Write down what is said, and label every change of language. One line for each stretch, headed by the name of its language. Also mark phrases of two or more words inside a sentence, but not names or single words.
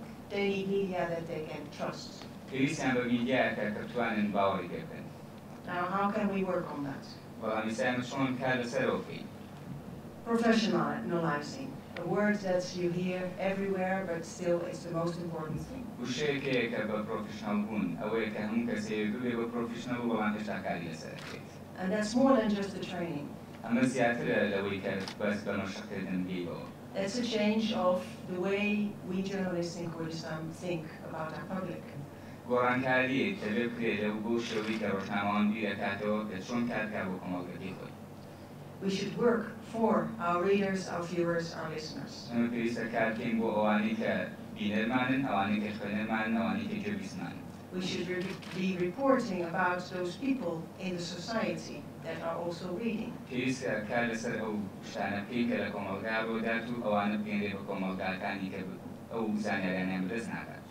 English: they need media that they can trust.
Central Kurdish: پێویستیان بە میدیایەکە کە بتوانن باوەڕی پێ بکەن.
English: Now, how can we work on that?
Central Kurdish: بەڵام ئێستا چۆن کار لەسەرەوە بکەین؟
English: Professionalizing, a word that you hear everywhere, but still it's the most important thing.
Central Kurdish: وشەیەکەیە کە بە پرۆفشنال بوون ئەوەیە کە هەموو کەسێک ببێ بە پرۆفشنال و بەڵام هێشتا کاری لەسەر بکەیت.
English: And that's more than just the training.
Central Kurdish: ئەمە زیاترە لەوەی کە بەس بە مەشقکردن بێیەوە.
English: That's a change of the way we journalists in Kurdistan think about our public.
Central Kurdish: گۆڕانکاریەک کە لێ بکرێت لەو بۆ شێوەی کە ڕۆژنامەوان بیر دەکاتەوە کە چۆن کارکا بۆ کۆمەڵگەکەی خۆی.
English: We should work for our readers, our viewers, our listeners.
Central Kurdish: ئەمە پێویستە کار بکەین بۆ ئەوانەی کە بینەرمانن، ئەوانەی کە خوێنەرمانن، ئەوانەی کە گوێبیستمانن.
English: We should be reporting about those people in the society that are also reading.
Central Kurdish: پێویستە کار لەسەر ئەو شتانە بکەین کە لە کۆمەڵگا ڕۆدات و ئەوانە بگەێنرێ بە کۆمەڵگاکانی کە ئەو زانیاریانیان بەدەست ناکات.